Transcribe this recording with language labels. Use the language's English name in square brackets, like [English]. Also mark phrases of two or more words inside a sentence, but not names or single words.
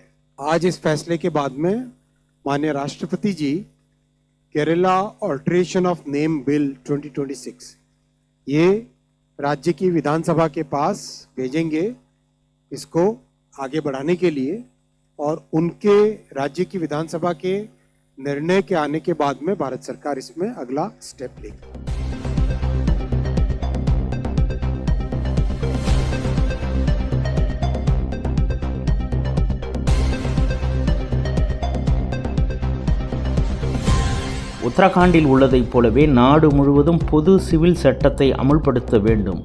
[Hindi] आज इस फैसले के बाद में माननीय राष्ट्रपति जी केरला ऑल्टरेशन ऑफ नेम बिल 2026 ये राज्य की विधानसभा के पास भेजेंगे इसको आगे बढ़ाने के लिए, और उनके राज्य की विधानसभा के निर्णय के आने के बाद में भारत सरकार इसमें अगला स्टेप लेगी। [Tamil] உத்தரகாண்டில் உள்ளதைப் போலவே நாடு முழுவதும் பொது சிவில் சட்டத்தை அமுல்படுத்த வேண்டும்.